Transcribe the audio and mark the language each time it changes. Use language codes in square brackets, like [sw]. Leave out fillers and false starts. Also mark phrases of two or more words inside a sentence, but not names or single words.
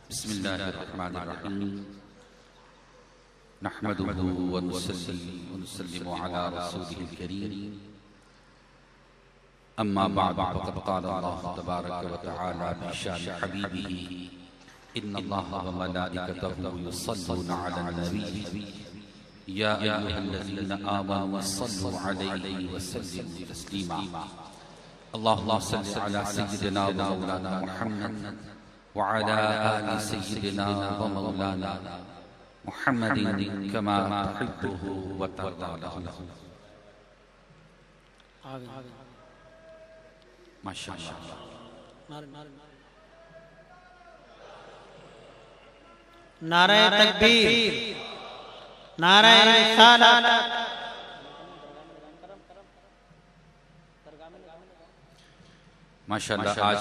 [ar] بسم الله الرحمن الرحيم نحمده ونسلم على رسوله الكريم أما بعد فقد قال الله تبارك وتعالى في شأن حبيبه إن الله وملائكته يصلون على النبي يا أيها الذين آمنوا صلوا عليه وسلموا تسليما اللهم صل على سيدنا ومولانا محمد وعلى آل سيدنا ومولانا محمد كما تحبه وترضى. [ur] माशाअल्लाह। نعرۂ تکبیر، نعرۂ رسالت. ماشاءاللہ۔ آج